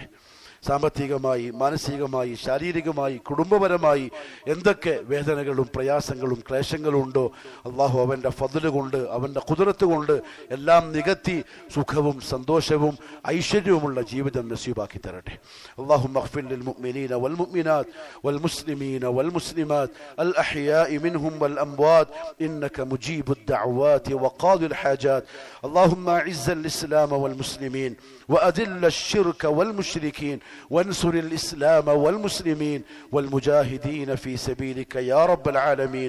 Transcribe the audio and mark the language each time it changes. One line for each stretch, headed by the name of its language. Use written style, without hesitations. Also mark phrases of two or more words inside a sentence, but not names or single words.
Malayalam: സാമ്പത്തികമായി, മാനസികമായി, ശാരീരികമായി, കുടുംബപരമായി എന്തൊക്കെ വേദനകളും പ്രയാസങ്ങളും ക്ലേശങ്ങളും ഉണ്ടോ, അള്ളാഹു അവൻ്റെ ഫദ്ല് കൊണ്ട് അവൻ്റെ ഖുദ്റത്ത് കൊണ്ട് എല്ലാം നികത്തി സുഖവും സന്തോഷവും ഐശ്വര്യവുമുള്ള ജീവിതം നസീബാക്കി തരട്ടെ.
Arabic: اللهم اغفر للمؤمنين والمؤمنات والمسلمين والمسلمات الأحياء منهم والأموات إنك مجيب الدعوات وقاضي الحاجات. اللهم أعز الإسلام والمسلمين وأذل الشرك والمشركين وانصر الإسلام والمسلمين والمجاهدين في سبيلك يا رب العالمين.